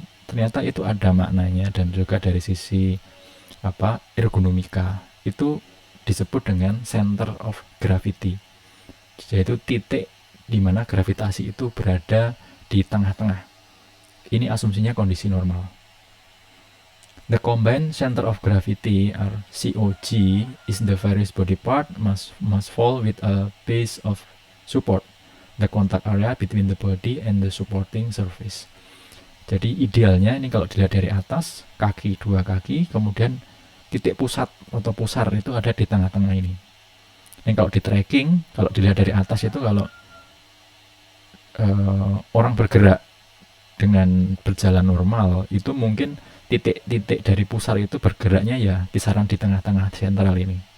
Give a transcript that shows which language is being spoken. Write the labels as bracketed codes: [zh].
[id] Ternyata itu ada maknanya dan juga dari sisi ergonomika itu disebut dengan center of gravity, yaitu titik di mana gravitasi itu berada di tengah-tengah. Ini asumsinya kondisi normal. [en] The combined center of gravity or COG is the various body part must fall with a base of support, the contact area between the body and the supporting surface. [id] Jadi idealnya ini kalau dilihat dari atas, dua kaki, kemudian titik pusat atau pusar itu ada di tengah-tengah ini. Yang kalau di tracking, kalau dilihat dari atas itu kalau orang bergerak dengan berjalan normal itu mungkin titik-titik dari pusar itu bergeraknya ya kisaran di tengah-tengah sentral ini.